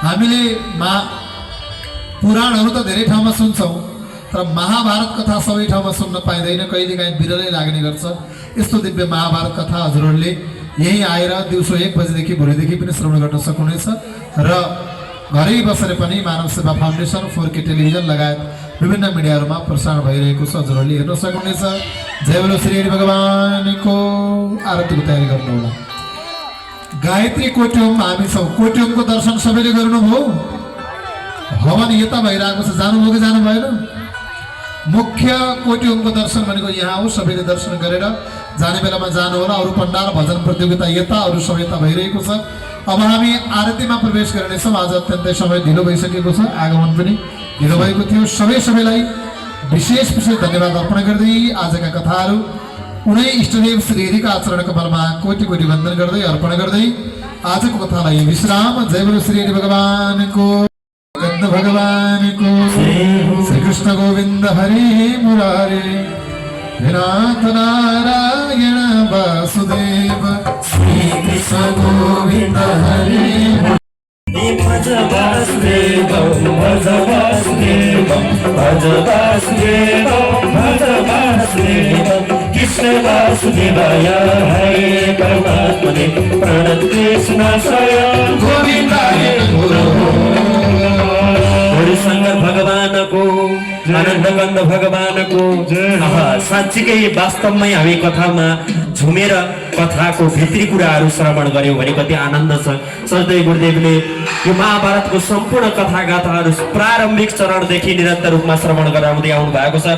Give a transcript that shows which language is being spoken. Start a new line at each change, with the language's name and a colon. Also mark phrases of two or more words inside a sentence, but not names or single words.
Nepali: हामीले पुराणहरू त धेरै ठाउँमा सुन्छौँ तर महाभारत कथा सबै ठाउँमा सुन्न पाइँदैन कहिलेकाहीँ बिरलै लाग्ने गर्छ। यस्तो दिव्य महाभारत कथा हजुरहरूले यही आएर दिउँसो 1 बजेदेखि भोलिदेखि पनि श्रवण गर्न सक्नुहुनेछ र घरै बसेर पनि मानव सेवा फाउन्डेसन 4K टेलिभिजन लगायत विभिन्न मिडियाहरूमा प्रसारण भइरहेको छ हजुरहरूले हेर्न सक्नुहुनेछ। जय बोलो श्री हरि भगवानको। आरतीको तयारी गर्नुहोला। गायत्री कोट्युम हामी छौँ कोट्युमको दर्शन सबैले गर्नुभयो हवन यता भइरहेको छ जानुभयो कि जानु भएन मुख्य कोट्युमको दर्शन भनेको यहाँ हो सबैले दर्शन गरेर जाने बेलामा जानु होला। अरू पण्डाल भजन प्रतियोगिता यता अरू सबै यता भइरहेको छ। अब हामी आरतीमा प्रवेश गर्नेछौँ। आज अत्यन्तै समय ढिलो भइसकेको छ आगमन पनि ढिलो भएको थियो। सबैलाई विशेष धन्यवाद अर्पण गर्दै आजका कथाहरू उनै इष्टदेव श्री हरिका आचरण कमलमा कोटि वन्दन गर्दै अर्पण गर्दै आजको कथालाई विश्राम। जय बोलो श्री हरि भगवानको गद्द भगवानको श्री कृष्ण गोविन्द हरि मुरारे नाथ नारायण वासुदेव श्री कृष्ण गोविन्द हरि
Sanskrit: भज वासुदेवं भज वासुदेवं भज वासुदेवं भज वासुदेवं कृष्ण वासुदेवाय हरे परमात्मने प्रणतकृष्णाय गोविन्दाय
Nepali: हरिशंकर भगवानको आनन्दकन्द भगवानको साँच्चीकै वास्तवमै हामी कथामा झुमेर कथाको भित्री कुराहरू श्रवण गर्यौँ भने कति आनन्द छ। सजदेव गुरुदेवले यो महाभारतको सम्पूर्ण कथा गाथाहरू प्रारम्भिक चरणदेखि निरन्तर रूपमा श्रवण गराउँदै आउनु भएको छ।